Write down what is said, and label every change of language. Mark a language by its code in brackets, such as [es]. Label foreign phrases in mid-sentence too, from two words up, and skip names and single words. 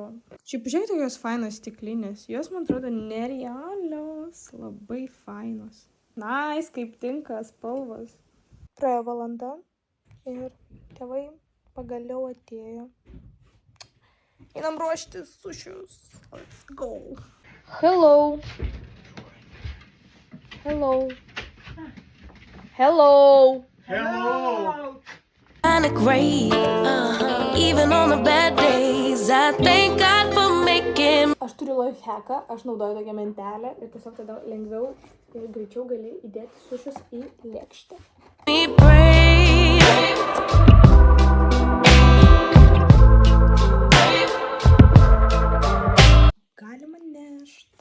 [lt] Šiaip žiūrėk, tokios fainos stiklinės. Jos, man atrodo, nerealios. Labai fainos. Nice, kaip tinka spalvos. Praėjo valanda ir tėvai pagaliau atėjo. Einam ruošti sušius. [en] Let's go. Hello. Hello. Hello. Hello! Kinda great, even on the bad days, I thank God for making. [lt] Aš turiu lifehacką, aš naudoju tokią mentelę ir tiesiog tada lengviau ir greičiau gali įdėti sušius į lėkštę. [en] Me brave. [lt] Galima nešti.